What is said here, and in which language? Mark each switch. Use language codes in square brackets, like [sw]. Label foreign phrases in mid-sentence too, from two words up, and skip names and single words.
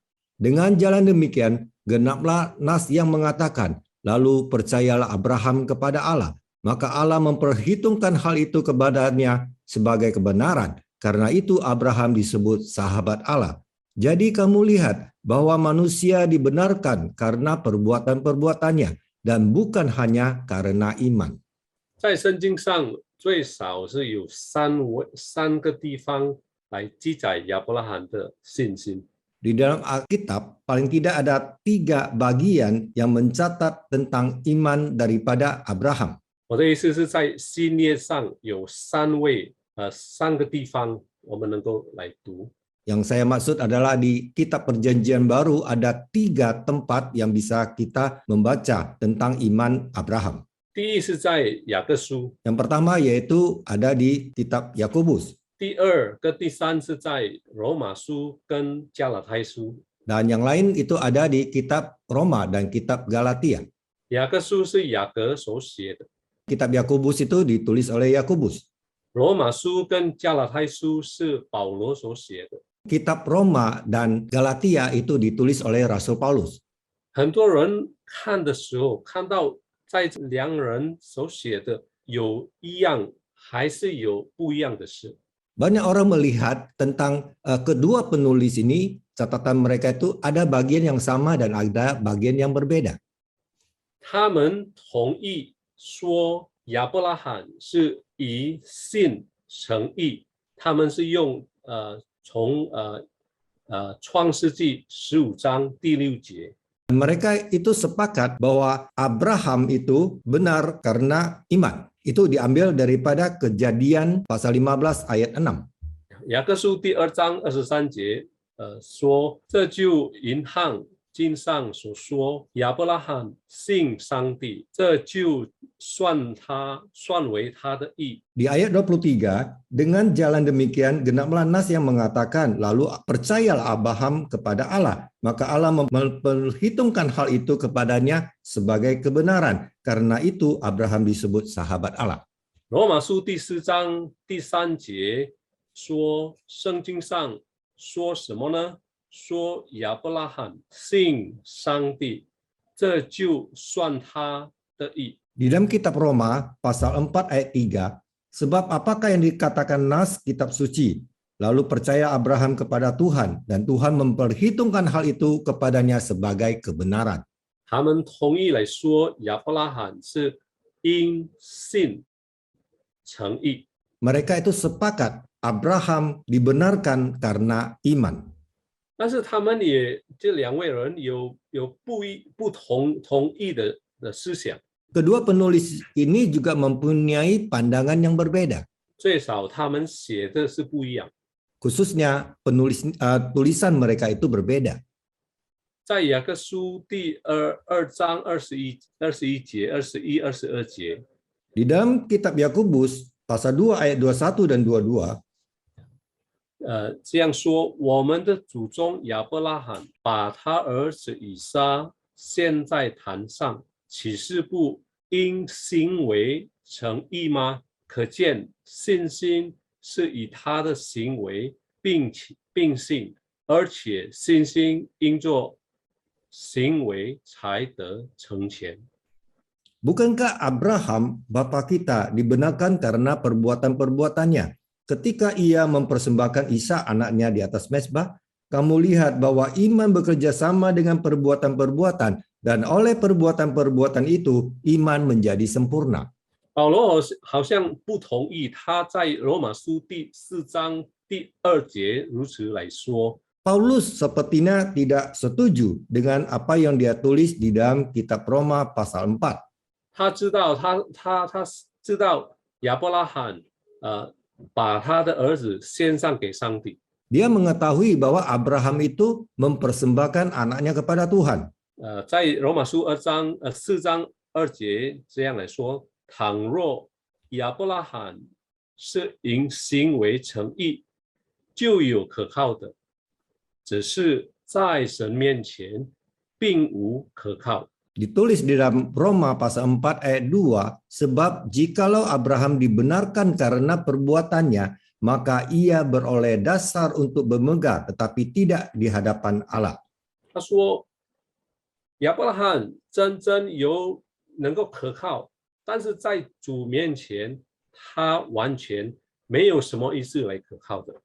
[id] Dengan jalan demikian, genaplah nas yang mengatakan, lalu percayalah Abraham kepada Allah, maka Allah memperhitungkan hal itu kepadanya sebagai kebenaran. Karena itu Abraham disebut sahabat Allah. Jadi kamu lihat bahwa manusia dibenarkan karena perbuatan-perbuatannya, dan bukan hanya karena iman. [zh] 在圣经上最少是有三个地方来记载亚伯拉罕的信心。 [id] Di dalam Alkitab paling tidak ada 3 bagian yang mencatat tentang iman daripada Abraham. [zh] 我的意思是在新约上有三个地方我们能够来读。 [id] Yang saya maksud adalah di kitab perjanjian baru ada 3 tempat yang bisa kita membaca tentang iman Abraham. [zh] 第一是在雅各书， [id] Yang pertama yaitu ada di kitab Yakobus. [zh] 第二跟第三是在罗马书跟加拉太书。 [id] Dan yang lain itu ada di kitab Roma dan kitab Galatia. [zh] 雅各书是雅各所写的， [id] Kitab Yakobus itu ditulis oleh Yakobus. [zh] 罗马书跟加拉太书是保罗所写的。 [id] Kitab Roma dan Galatia itu ditulis oleh Rasul Paulus. [zh] 很多人看的时候，看到在两人所写的有一样，还是有不一样的事。 [id] Banyak orang melihat tentang kedua penulis ini, catatan mereka itu ada bagian yang sama dan ada bagian yang berbeda. [zh] 他们同意说亚伯拉罕是以信成义，他们是用从创世纪15章第6节。 [id] Mereka itu sepakat bahwa Abraham itu benar karena iman. Itu diambil daripada Kejadian pasal 15 ayat 6. [zh] 雅各书第2章23节，说这就银行经上所说，亚伯拉罕信上帝，这就算为他的义。 [id] Di ayat 23, dengan jalan demikian genaplah nas yang mengatakan, lalu percayalah Abraham kepada Allah, maka Allah memperhitungkan hal itu kepadanya sebagai kebenaran. Karena itu Abraham disebut sahabat Allah. [zh] 罗马书第4章第3节说，圣经上说什么呢？说亚伯拉罕信上帝，这就算他的义。 [id] Di dalam kitab Roma pasal 4 ayat 3, sebab apakah yang dikatakan nas kitab suci? Lalu percaya Abraham kepada Tuhan, dan Tuhan memperhitungkan hal itu kepadanya sebagai kebenaran. [zh] 他们同意来说，亚伯拉罕是因信成义。 [id] Mereka itu sepakat Abraham dibenarkan karena iman. [zh] 但是他们也这2位人有不同意的思想， [id] Kedua penulis ini juga mempunyai pandangan yang berbeda. [zh] 最少他们写的是不一样。 [id] Khususnya tulisan mereka itu berbeda. [zh] 在雅各书第2章21节、21、22节， [id] Di dalam kitab Yakobus pasal 2 ayat 21 dan 22, [zh] 这样说，我们的祖宗亚伯拉罕把他儿子以撒献在坛上，岂是不因行为成义吗？可见信心是以他的行为并信，而且信心因着行为才得成全。 [id] bukankah Abraham bapa kita dibenarkan karena perbuatan-perbuatannya? Ketika ia mempersembahkan Ishak anaknya di atas mezbah, kamu lihat bahwa iman bekerja sama dengan perbuatan-perbuatan, dan oleh perbuatan-perbuatan itu iman menjadi sempurna. [zh] 保罗好像不同意他在罗马书第4章第2节如此来说。 [id] Paulus sepertinya tidak setuju dengan apa yang dia tulis di dalam kitab Roma pasal 4. [zh] 他知道亚伯拉罕把他的儿子献上给上帝。 [id] Dia mengetahui bahwa Abraham itu mempersembahkan anaknya kepada Tuhan. [zh] 在罗马书4章2节这样来说，倘若亚伯拉罕是因行为成义，就有可靠的，只是在神面前并无可靠。 [id] Ditulis di dalam Roma pasal 4 ayat 2, sebab jikalau Abraham dibenarkan karena perbuatannya, maka ia beroleh dasar untuk bermegah, tetapi tidak di hadapan Allah. [zh] 他说，亚伯拉罕真能够可靠，但是在主面前，他完全没有什么意思来可靠的。